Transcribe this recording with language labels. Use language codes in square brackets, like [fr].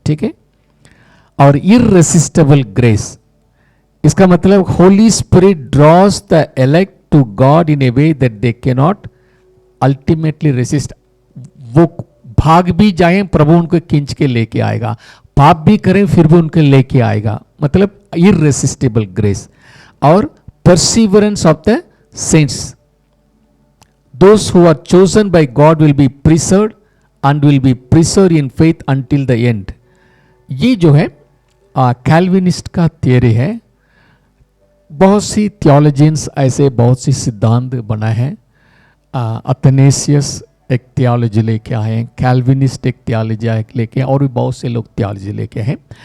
[hi] ठीक है, और [en] Irresistible grace, इसका मतलब Holy Spirit draws the elect to God in a way that they can not ultimately resist. [hi] वो भाग भी जाएं, प्रभु उनको खींच के लेके आएगा, पाप भी करें फिर भी उनके लेके आएगा, मतलब इररेसिस्टिबल ग्रेस। [en] और perseverance of the saints, those who are chosen by God will be preserved and will be preserved in faith until the end। [hi] ये जो है कैल्विनिस्ट का थियरी है। बहुत सी थियोलॉजियंस ऐसे बहुत सी सिद्धांत बनाए हैं। अथनेसियस एक थियोलॉजी लेके आए हैं, कैल्विनिस्ट एक थियोलॉजी लेके आए, और भी बहुत से लोग थियोलॉजी लेके हैं।